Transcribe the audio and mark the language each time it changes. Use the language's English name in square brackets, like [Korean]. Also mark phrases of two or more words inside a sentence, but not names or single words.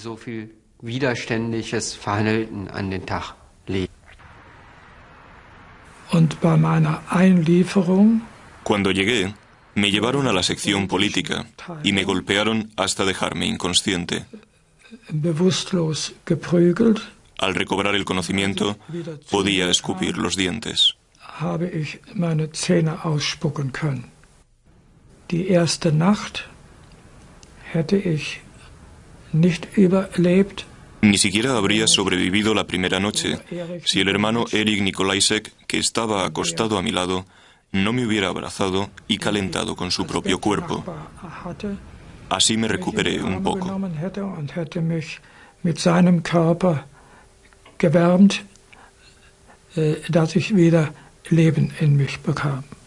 [Spanish] Cuando llegué, me llevaron a la sección política y me golpearon hasta dejarme inconsciente. Al recobrar el conocimiento, podía escupir los dientes. [German] Habe ich meine Zähne ausspucken können. Die erste Nacht hätte ich nicht überlebt. [Spanish] Ni siquiera habría sobrevivido la primera noche si el hermano Erich Nikolaisek, que estaba acostado a mi lado, no me hubiera abrazado y calentado con su propio cuerpo. Así me recuperé un poco. [German] Mit seinem Körper gewärmt, dass ich wieder Leben in mich bekam.